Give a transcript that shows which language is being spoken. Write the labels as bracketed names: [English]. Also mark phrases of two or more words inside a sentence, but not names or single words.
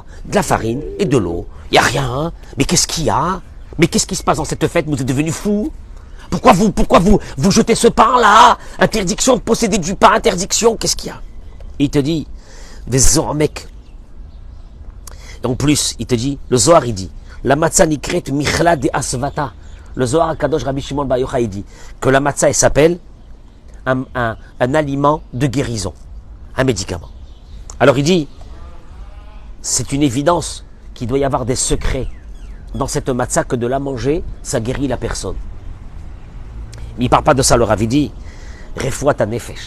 [French] De la farine et de l'eau. Il n'y a rien. Hein? Mais qu'est-ce qu'il y a? Mais qu'est-ce qui se passe dans cette fête? Vous êtes devenus fous? Pourquoi vous jetez ce pain-là? Interdiction de posséder du pain, interdiction. Qu'est-ce qu'il y a? Il te dit, mec. En plus, il te dit, le Zohar, il dit, la matzah [Aramaic] נקראת מיכלא דאסוותא. [French] Le Zohar Kadosh Rabbi Shimon Bar Yochai, il dit que la matzah, elle s'appelle un aliment de guérison, un médicament. Alors il dit, c'est une évidence qu'il doit y avoir des secrets dans cette matzah, que de la manger, ça guérit la personne. Mais il ne parle pas de ça, le Rav, il dit, [Hebrew] רפואת נפש.